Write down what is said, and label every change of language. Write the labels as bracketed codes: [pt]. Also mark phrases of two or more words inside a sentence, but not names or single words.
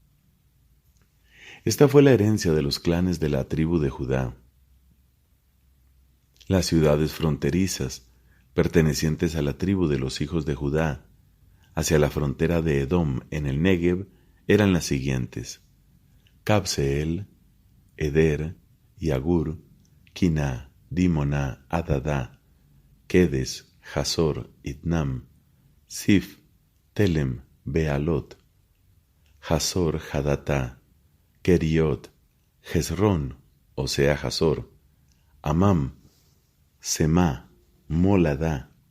[es] Esta fue la herencia de los clanes de la tribu de Judá. Las ciudades fronterizas, pertenecientes a la tribu de los hijos de Judá, hacia la frontera de Edom en el Negev, eran las siguientes: Cabseel, Eder, Yagur, Quiná, Dimoná, Adadá, Kedes, Hazor, Itnam, Sif, Telem, Bealot, Hazor, Hadatá, Keriot, Hezrón, o sea Hazor, Amam, Semá, Moladá,